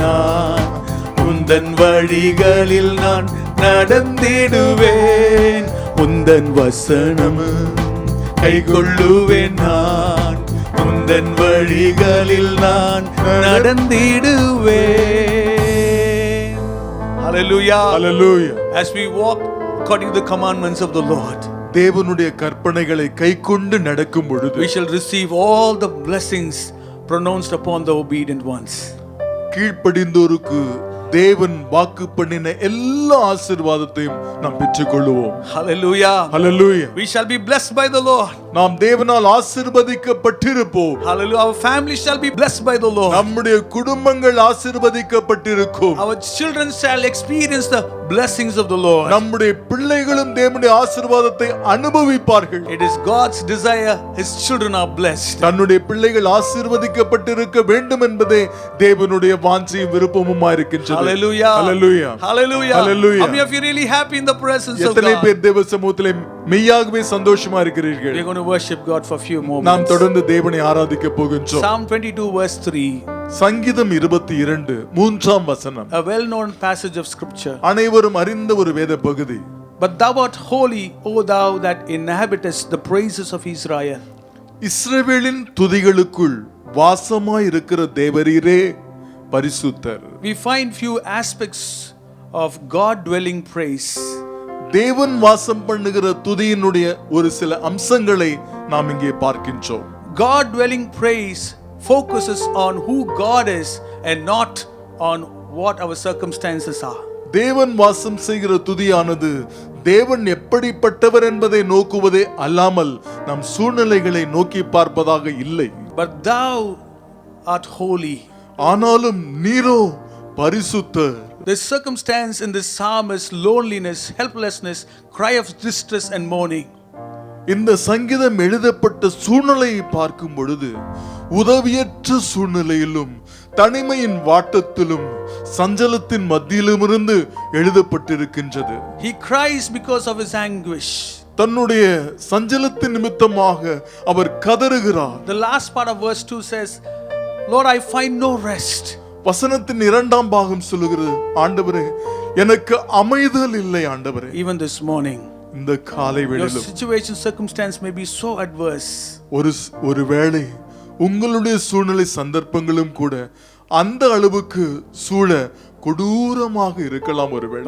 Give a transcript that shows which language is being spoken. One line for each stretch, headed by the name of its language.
Tamil: நான் உந்தன் வழிகளில் நான் நடந்திடுவேன். உந்தன் வசனம் கைகொள்ளுவேன். நான் உந்தன் வழிகளில் நான் நடந்திடுவேன்.
English: Hallelujah. Hallelujah. As we walk according to the commandments of the Lord,
Tamil: தேவனுடைய கற்பனைகளை கைக்கொண்டு நடக்கும் பொழுது
English: we shall receive all the blessings pronounced upon the obedient ones.
Tamil: கீழ்ப்படிந்தோருக்கு தேவன் வாக்கு பண்ணின எல்லா ஆசீர்வாதத்தையும் நாம் பெற்றுக்கொள்வோம்.
English: Hallelujah. Hallelujah. We shall be blessed by the Lord.
Tamil: நாம் தேவனால் ஆசீர்வதிக்கப்பட்டிருப்போம்.
English: Hallelujah. Our family shall be blessed by the Lord.
Tamil: நம்முடைய குடும்பங்கள் ஆசீர்வதிக்கப்பட்டிருக்கும்.
English: Our children shall experience the blessings of the Lord.
Tamil: நம்முடைய பிள்ளைகளும் தேவனுடைய ஆசீர்வாதத்தை அனுபவிப்பார்கள்.
English: It is God's desire his children are blessed.
Tamil: தன்னுடைய பிள்ளைகள் ஆசீர்வதிக்கப்பட்டிருக்க வேண்டும் என்பதே தேவனுடைய வாஞ்சையும் விருப்பமுமா இருக்கின்றது.
English: Hallelujah. Hallelujah. Hallelujah. Hallelujah. How many of you really happy in the presence of
Tamil: எத்தனை
English: God?
Tamil: பேர் தேவ சமூகத்திலே மெய்யாகவே சந்தோஷமா இருக்கிறீர்கள்?
English: We're going to worship God for a few
Tamil: நாம்
English: moments.
Tamil: தொடர்ந்து தேவனை ஆராதிக்க போகின்றோம்.
English: Psalm 22 verse 3,
Tamil: சங்கீதம் 22 3ஆம் வசனம்
English: a well-known passage of scripture.
Tamil: அனைவரும் அறிந்த ஒரு வேத பகுதி.
English: But thou art holy, O thou that inhabitest the praises of Israel.
Tamil: இஸ்ரவேலின் துதிகளுக்குள் வாசமாய் இருக்கிற தேவரீரே பரிசுத்தர்.
English: We find few aspects of God dwelling praise.
Tamil: தேவன் வாசம் பண்ணுகிற துதியினுடைய ஒரு சில அம்சங்களை நாம் இங்கே பார்க்கின்றோம்.
English: God dwelling praise focuses on who God is and not on what our circumstances are.
Tamil: தேவன் வாசம் செய்கிற துதியானது தேவன் எப்படிப்பட்டவர் என்பதை நோக்குவதே அல்லாமல் நம் சூழ்நிலைகளை நோக்கி பார்ப்பதாக இல்லை.
English: But thou art holy.
Tamil: ஆனாலும் நீரோ பரிசுத்தர்.
English: The circumstance in this psalm is loneliness, helplessness, cry of distress and mourning.
Tamil: இந்த சங்கீதம் எழுதப்பட்ட சூழ்நிலையை பார்க்கும் பொழுது உதவியற்ற சூழ்நிலையிலும் தனிமையின் வாட்டத்திலும் சஞ்சலத்தின் மத்தியிலுமிருந்து எழுதப்பட்டிருக்கின்றது.
English: He cries because of his anguish.
Tamil: தன்னுடைய சஞ்சலத்தின் நிமித்தமாக அவர் கதறுகிறார்.
English: The last part of verse 2 says, Lord, I find no rest.
Tamil: வசனத்தின் 2ஆம் பாகம் சொல்லுகிறது, ஆண்டவரே எனக்கு அமைதல் இல்லை ஆண்டவரே.
English: Even this morning,
Tamil: இந்த காலை
English: your
Tamil: வேளையிலும்
English: situation, circumstance may be so adverse.
Tamil: ஒருவேளை உங்களுடைய சூழ்நிலை சந்தர்ப்பங்களும் கூட அந்த அளவுக்கு சூழ கொடூரமாக இருக்கலாம் ஒருவேளை.